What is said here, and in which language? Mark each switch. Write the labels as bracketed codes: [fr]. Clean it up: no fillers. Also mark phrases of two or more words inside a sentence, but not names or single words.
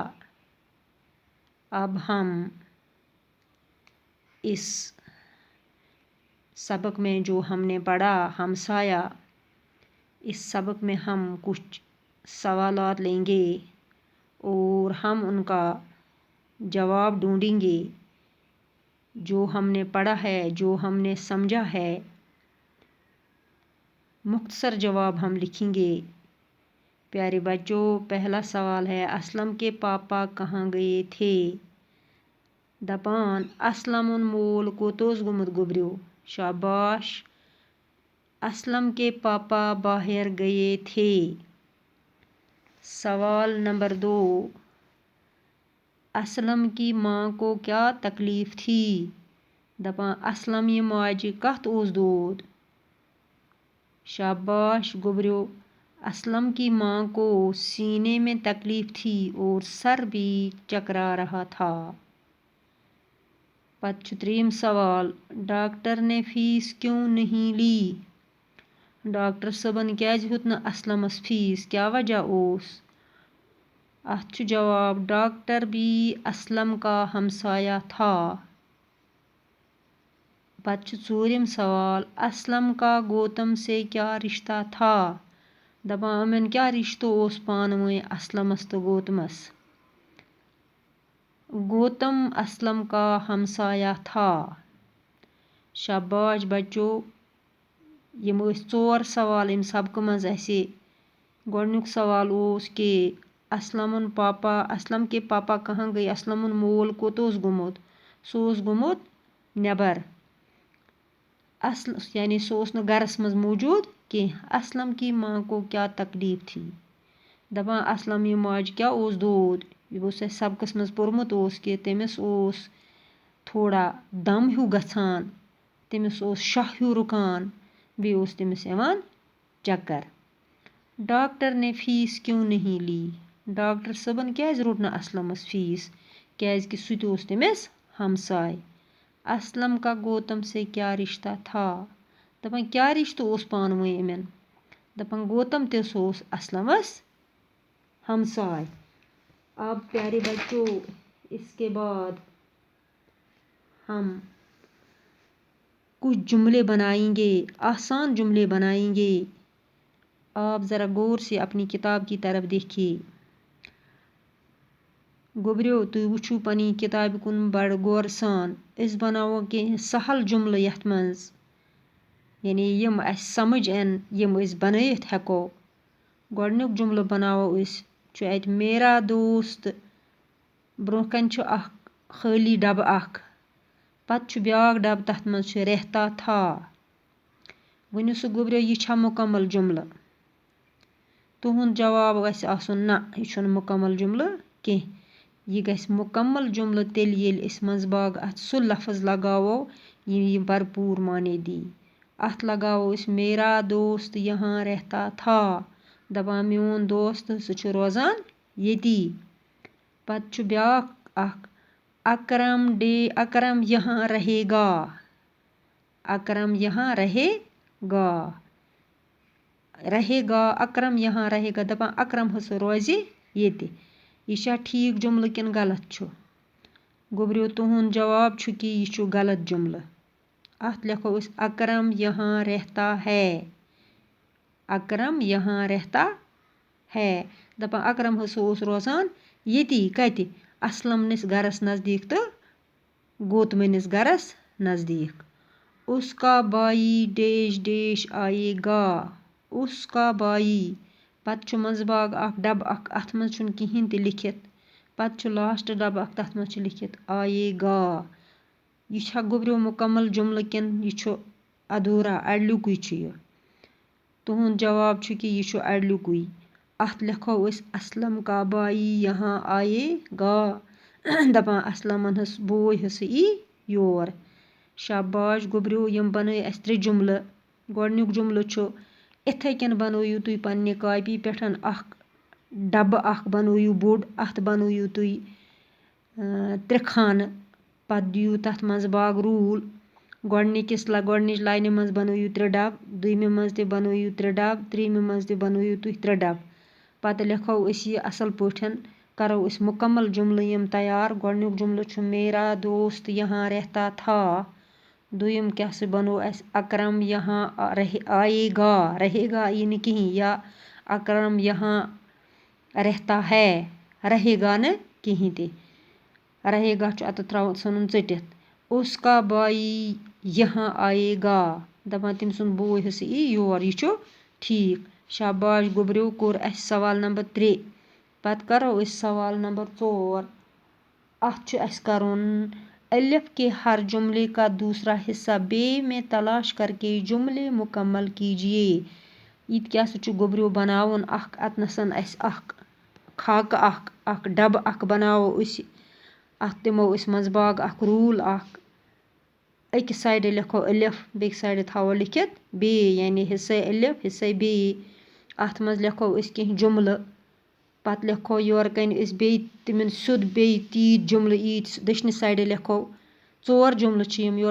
[ur] اب ہم اس سبق میں جو ہم نے پڑھا ہمسایہ، اس سبق میں ہم کچھ سوالات لیں گے اور ہم ان کا جواب ڈھونڈیں گے۔ جو ہم نے پڑھا ہے، جو ہم نے سمجھا ہے، مختصر جواب ہم لکھیں گے۔ پیارے بچوں، پہلا سوال ہے اسلم کے پاپا کہاں گئے تھے؟ [ks] دپان اسلمن مول کوت اوس گومت گوبریو۔ شاباش۔ [ur] اسلم کے پاپا باہر گئے تھے۔ سوال نمبر 2، اسلم کی ماں کو کیا تکلیف تھی؟ [ks] دپان اسلم یہ ماجہ کت اوس دود۔ شاباش گوبریو۔ [ur] اسلم کی ماں کو سینے میں تکلیف تھی اور سر بھی چکرا رہا تھا۔ [ks] پتہ تریم سوال، [ur] ڈاکٹر نے فیس کیوں نہیں لی؟ [ks] ڈاکٹر صٲبن کیازِ ہیوت نہ اسلمس فیس، کیا وجہ اوس؟ اتھ چھُ جواب، [ur] ڈاکٹر بھی اسلم کا ہمسایہ تھا۔ [ks] پتہ چھُ ژوٗرِم سوال، [ur] اسلم کا گوتم سے کیا رشتہ تھا؟ [ks] دپان یِمن کیا رشتہ اوس پانہٕ ؤنۍ اسلمس تہٕ گوتمس؟ [ur] گوتم اسلم کا ہمسایہ تھا۔ شاباش بچو۔ [ks] یم ٲسۍ 4 سوال امہِ سبقہٕ منٛز اسہِ۔ گۄڈنیُک سوال اوس کہ [ur] اسلم کے پاپا کہاں گئے؟ [ks] اسلمن مول کوٚت اوس گوٚمُت؟ سُہ اوس گوٚمُت نیبر، یعنی سُہ اوس نہٕ گھرس منٛز موجود کینٛہہ۔ [ur] اسلم کی ماں کو کیا تکلیف تھی؟ [ks] دپان اسلم یہ ماجہِ کیا اوس دود؟ یہ اوس اسہِ سبقس منٛز پوٚرمُت اوس کہ تٔمِس اوس تھوڑا دم ہیوٗ گژھان، تٔمِس اوس شاہ ہیوٗ رُکان، بیٚیہِ اوس تٔمِس یِوان چکر۔ [ur] ڈاکٹر نے فیس کیوں نہیں لی؟ [ks] ڈاکٹر صٲبن کیازِ روٚٹ نہٕ اسلمس فیس؟ کیازِ کہ سُہ تہِ اوس تٔمِس ہمساے۔ اسلم کا گوتم سے کیا رشتہ تھا؟ دپان کیا رشتہ اوس پانہٕ ؤنۍ یِمن؟ دپان گوتم تہِ سُہ اوس اسلمس ہمساے۔ [ur] اب پیارے بچوں، اس کے بعد ہم کچھ جملے بنائیں گے، آسان جملے بنائیں گے۔ آپ ذرا غور سے اپنی کتاب کی طرف دیکھیے۔ [ks] گوبریو تُہۍ وٕچھِو پنٕنۍ کتابہِ کُن بڑٕ غورٕ سان۔ أسۍ بناوو کینٛہہ سہل جملہٕ یتھ منٛز، یعنی یم اسہِ سمجھ یِن، یم أسۍ بنٲیِتھ ہیٚکو۔ گۄڈنیُک جملہٕ بناوو أسۍ، چھُ اتہِ [ur] میرا دوست، [ks] برونٛہہ کنہِ چھُ اکھ خٲلی ڈبہٕ اکھ، پتہٕ چھُ بیاکھ ڈبہٕ تتھ منٛز چھُ [ur] رہتا تھا۔ [ks] ؤنِو سا گوبریو یہِ چھا مکمل جملہٕ؟ تُہُنٛد جواب گژھِ آسُن نہ، یہِ چھُنہٕ مکمل جملہٕ کینٛہہ۔ یہ گژھِ مکمل جملہٕ تیٚلہِ ییٚلہِ أسۍ منٛزٕ باگ اتھ سُہ لفظ لگاوو یہِ بھرپوٗر معنے دی۔ اتھ لگاوو أسۍ [ur] میرا دوست یہاں رہتا تھا، [ks] دپان میون دوست سُہ چھُ روزان ییٚتی۔ پتہٕ چھُ بیاکھ اکھ، [ur] اکرم یہاں رہے گا. اکرم یہاں رہے گا. رہے گا اکرم یہاں رہے گا. [ks] دپان اکرم ہسا روزِ ییٚتہِ. یہ چھا ٹھیک جملہٕ کِنہٕ غلط چھُ؟ گوٚبریو تُہُنٛد جواب چھُ کہِ یہِ چھُ غلط جملہٕ. اَتھ لیکھو أسۍ [ur] اکرم یہاں رہتا ہے. اکرم یہاں رہتا ہے. [ks] دپان اکرم ہسا اوس روزان ییٚتی. کَتہِ؟ اسلم نِس گرس نزدیٖک تہٕ گوتمہٕ نِس گرس نزدیٖک. [ur] اس کا بھائی ڈیش ڈیش آئے گا. اس کا بھائی. [ks] پتہٕ چھُ منٛزٕ باگ اکھ ڈبہٕ اکھ اَتھ منٛز چھُنہٕ کِہیٖنۍ تہِ لیکھِتھ. پتہٕ چھُ لاسٹ ڈبہٕ اکھ تَتھ منٛز چھُ لیکھِتھ [ur] آئے گا. [ks] یہِ چھا گوٚبریو مُکمل جملہٕ کِنہٕ یہِ چھُ ادھوٗرا اَڑلیُکُے چھُ یہِ؟ تُہُنٛد جواب چھُ کہِ یہِ چھُ اَڑلیُکُے. اَتھ لیکھو أسۍ [ur] اسلم کا بھائی یہاں آئے گا. [ks] دپان اسلمن ہس بوے ہسا یی یور. شاباش گوٚبریو یِم بنٲے اَسہِ 3 جملہٕ. گۄڈنیُک جملہٕ چھُ اِتھَے کٔنۍ بنٲیِو تُہۍ پنٛنہِ کاپی پٮ۪ٹھ اکھ ڈبہٕ اکھ بنٲیِو بوٚڑ. اَتھ بنٲیِو تُہۍ 3 خانہٕ. پتہٕ دِیِو تَتھ منٛز باگ روٗل. گۄڈنِچ لاینہِ منٛز بنٲیِو 3 ڈبہٕ. دوٚیمہِ منٛز تہِ بنٲیِو 3 ڈبہٕ. ترٛیٚیِمہِ منٛز تہِ بنٲیِو تُہۍ 3 ڈبہٕ. پتہٕ لیکھو أسۍ یہِ اصل پٲٹھۍ. کرو أسۍ مُکمل جملہٕ یِم تیار. گۄڈنیُک جملہٕ چھُ [ur] میرا دوست یہاں رہتا تھا. [ks] دوٚیِم کیٛاہ سا بنوو اَسہِ [ur] اکرم یہاں آئے گا. رہے گا [ks] یی نہٕ کِہیٖنۍ. [ur] یا اکرم یہاں رہتا ہے. رہے گا [ks] نہٕ کِہیٖنۍ تہِ. [ur] رہے گا [ks] چھُ اَتٮ۪تھ ژھٕنُن ژٔٹِتھ. [ur] اس کا بھائی یہاں آئے گا. [ks] دپان تٔمۍ سُنٛد بوے ہسا یی یور. یہِ چھُ ٹھیٖک. شاباش گوٚبریو کوٚر اَسہِ سوال نمبر 3. پتہٕ کرو أسۍ سوال نمبر 4. اَتھ چھُ اَسہِ کَرُن [ur] الف کے ہر جملے کا دوسرا حصہ بے میں تلاش کر کے جملے مکمل کیجیے. [ks] یہِ تہِ کیٛاہ سا چھُ گوٚبریو بناوُن اکھ اَتنَسَن اَسہِ اکھ خاکہٕ اکھ ڈبہٕ اکھ بناوو أسۍ. اَتھ دِمو أسۍ منٛزٕ باگ اکھ روٗل اکھ. أکِس سایڈٕ لیکھو الف بیٚکہِ سایڈٕ تھاوو لیکھِتھ بے یعنی [ur] حصے الف حصے بے. [ks] اَتھ منٛز لیکھو أسۍ کیٚنٛہہ جملہٕ. پتہٕ لیکھو یورٕ کَنہِ أسۍ بیٚیہِ تِمن سیوٚد بیٚیہِ تیٖتۍ جملہٕ ییٖتۍ دٔچھنہِ سایڈٕ لیکھو 4 جملہٕ چھِ یِم.